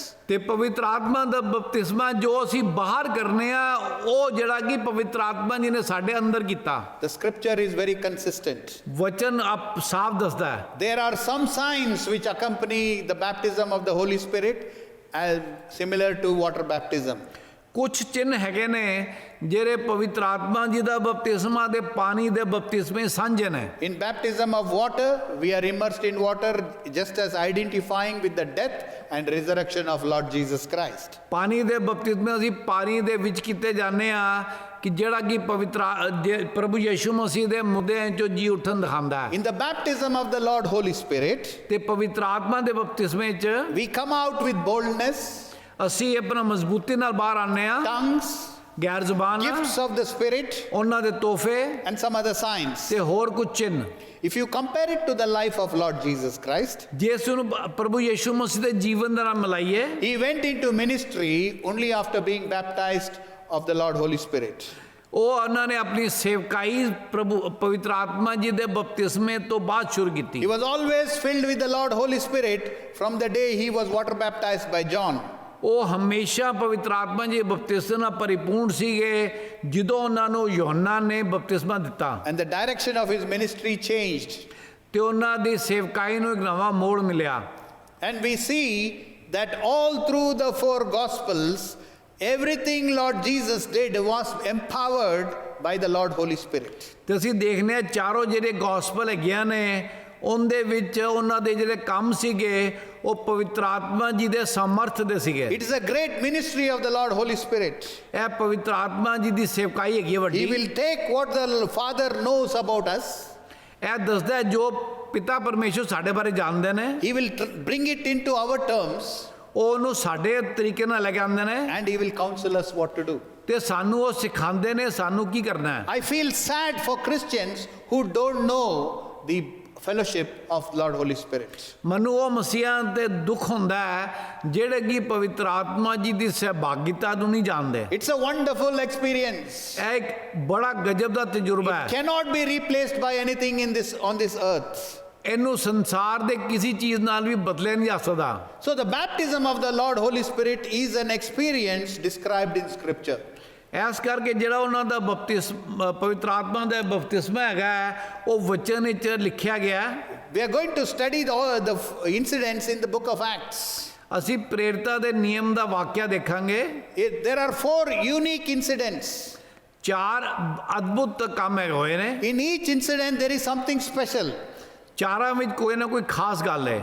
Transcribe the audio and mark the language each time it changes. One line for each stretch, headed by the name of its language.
Punjabi: ਤੇ ਪਵਿੱਤਰ ਆਤਮਾ ਦਾ ਬਪਤਿਸਮਾ ਜੋ ਅਸੀਂ ਬਾਹਰ ਕਰਨੇ ਆ, ਉਹ ਜਿਹੜਾ ਕਿ ਪਵਿੱਤਰ ਆਤਮਾ ਜੀ ਨੇ ਸਾਡੇ ਅੰਦਰ ਕੀਤਾ।
English: The scripture is very consistent.
Punjabi: ਵਚਨ ਆਪ ਸਾਫ਼ ਦੱਸਦਾ ਹੈ।
English: There are some signs which accompany the baptism of the Holy Spirit as similar to water baptism.
Punjabi: ਕੁਝ ਚਿੰਨ੍ਹ ਹੈਗੇ ਨੇ ਜਿਹੜੇ ਪਵਿੱਤਰ ਆਤਮਾ ਜੀ ਦਾ ਬਪਤਿਸਮਾ ਦੇ ਪਾਣੀ ਦੇ ਬਪਤਿਸਮੇ ਸਾਂਝੇ ਨੇ।
English: In baptism of water, we are immersed in water just as identifying with the death and resurrection of Lord Jesus Christ.
Punjabi: ਪਾਣੀ ਦੇ ਬਪਤਿਸਮੇ ਅਸੀਂ ਪਾਣੀ ਦੇ ਵਿੱਚ ਕੀਤੇ ਜਾਂਦੇ ਆ ਕਿ ਜਿਹੜਾ ਕਿ ਪ੍ਰਭੂ ਯਿਸੂ ਮਸੀਹ ਦੇ ਮੁੱਦਿਆਂ ਚੋਂ ਜੀ ਉੱਠਣ ਦਿਖਾਉਂਦਾ ਹੈ।
English: In the baptism of the Lord Holy Spirit,
Punjabi: ਤੇ ਪਵਿੱਤਰ ਆਤਮਾ ਦੇ ਬਪਤਿਸਮੇ 'ਚ
English: we come out with boldness,
Punjabi: ਅਸੀਂ ਆਪਣਾ ਮਜ਼ਬੂਤੀ ਨਾਲ ਬਾਹਰ ਆਉਂਦੇ ਆ,
English: tongues,
Punjabi: ਗੈਰ ਜ਼ੁਬਾਨ,
English: gifts of the Spirit,
Punjabi: ਉਹਨਾਂ ਦੇ ਤੋਹਫੇ
English: and some other signs.
Punjabi: ਤੇ ਹੋਰ ਕੁਝ ਚਿੰਨ੍ਹ।
English: If you compare it to the life of Lord Jesus Christ,
Punjabi: ਜੇ ਇਸ ਨੂੰ ਪ੍ਰਭੂ ਯਿਸੂ ਮਸੀਹ ਦੇ ਜੀਵਨ ਦੇ ਨਾਲ ਮਿਲਾਈਏ,
English: he went into ministry only after being baptized of the Lord Holy Spirit.
Punjabi: ਉਹ ਉਹਨਾਂ ਨੇ ਆਪਣੀ ਸੇਵਕਾਈ ਪਵਿੱਤਰ ਆਤਮਾ ਜੀ ਦੇ ਬਪਤਿਸਮੇ ਤੋਂ ਬਾਅਦ ਸ਼ੁਰੂ ਕੀਤੀ।
English: He was always filled with the Lord Holy Spirit from the day he was water baptized by John.
Punjabi: ਉਹ ਹਮੇਸ਼ਾ ਪਵਿੱਤਰ ਆਤਮਾ ਜੀ ਬਪਤਿਸਮੇ ਨਾਲ ਪਰਿਪੂਰਨ ਸੀਗੇ ਜਦੋਂ ਉਹਨਾਂ ਨੂੰ ਯੋਹੰਨਾ ਨੇ ਬਪਤਿਸਮਾ ਦਿੱਤਾ।
English: And the direction of his ministry changed.
Punjabi: ਤੇ ਉਹਨਾਂ ਦੀ ਸੇਵਕਾਈ ਨੂੰ ਇੱਕ ਨਵਾਂ ਮੋੜ ਮਿਲਿਆ।
English: And we see that all through the four Gospels, everything Lord Jesus did was empowered by the Lord Holy Spirit.
Punjabi: ਤੇ ਅਸੀਂ ਦੇਖਦੇ ਹਾਂ ਚਾਰੋਂ ਜਿਹੜੇ ਗੋਸਪਲ ਹੈਗੀਆਂ ਨੇ ਉਹਦੇ ਵਿੱਚ ਉਹਨਾਂ ਦੇ ਜਿਹੜੇ ਕੰਮ ਸੀਗੇ ਉਹ ਪਵਿੱਤਰ ਆਤਮਾ ਜੀ ਦੇ ਸਮਰਥ ਦੇ ਸੀਗੇ।
English: It is a great ministry of the Lord Holy Spirit.
Punjabi: ਇਹ ਪਵਿੱਤਰ ਆਤਮਾ ਜੀ ਦੀ ਸੇਵਕਾਈ ਹੈਗੀ
English: He
Punjabi: ਵੱਡੀ।
English: will take what the Father knows about us.
Punjabi: ਇਹ ਦੱਸਦਾ ਹੈ ਜੋ ਪਿਤਾ ਪਰਮੇਸ਼ਰ ਸਾਡੇ ਬਾਰੇ ਜਾਣਦੇ ਨੇ,
English: He will bring it into our terms.
Punjabi: ਉਹ ਉਹਨੂੰ ਸਾਡੇ ਤਰੀਕੇ ਨਾਲ ਲੈ ਕੇ ਆਉਂਦੇ ਨੇ
English: And he will counsel us what to do.
Punjabi: ਤੇ ਸਾਨੂੰ ਉਹ ਸਿਖਾਉਂਦੇ ਨੇ ਸਾਨੂੰ ਕੀ ਕਰਨਾ ਹੈ।
English: I feel sad for Christians who don't know the fellowship of Lord Holy Spirit.
Punjabi: ਮੈਨੂੰ ਉਹ ਮਸੀਹਾਂ ਤੇ ਦੁੱਖ ਹੁੰਦਾ ਹੈ ਜਿਹੜੇ ਕਿ ਪਵਿੱਤਰ ਆਤਮਾ ਜੀ ਦੀ ਸਹਿਭਾਗਿਤਾ ਨੂੰ ਨਹੀਂ ਜਾਣਦੇ।
English: It's a wonderful experience.
Punjabi: ਇਹ ਇੱਕ ਬੜਾ ਗਜਬ ਦਾ ਤਜਰਬਾ ਹੈ।
English: Cannot be replaced by anything on this earth.
Punjabi: ਇਹਨੂੰ ਸੰਸਾਰ ਦੇ ਕਿਸੇ ਚੀਜ਼ ਨਾਲ ਵੀ ਬਦਲਿਆ ਨਹੀਂ ਜਾ ਸਕਦਾ।
English: So the baptism of the Lord Holy Spirit is an experience described in Scripture.
Punjabi: ਇਸ ਕਰਕੇ ਜਿਹੜਾ ਉਹਨਾਂ ਦਾ ਪਵਿੱਤਰ ਆਤਮਾ ਦਾ ਬਪਤਿਸਮਾ ਹੈਗਾ ਉਹ ਵਚਨ ਵਿੱਚ ਲਿਖਿਆ ਗਿਆ।
English: We are going to study the incidents in the book of Acts.
Punjabi: ਅਸੀਂ ਪ੍ਰੇਰਿਤਾਂ ਦੇ ਨਿਯਮ ਦਾ ਵਾਕਿਆ ਦੇਖਾਂਗੇ।
English: There are 4 unique incidents.
Punjabi: 4 ਅਦਭੁਤ ਕੰਮ ਹੋਏ ਨੇ।
English: In each incident there is something special
Punjabi: ਚਾਰਾਂ ਵਿੱਚ ਕੋਈ ਨਾ ਕੋਈ ਖਾਸ ਗੱਲ ਹੈ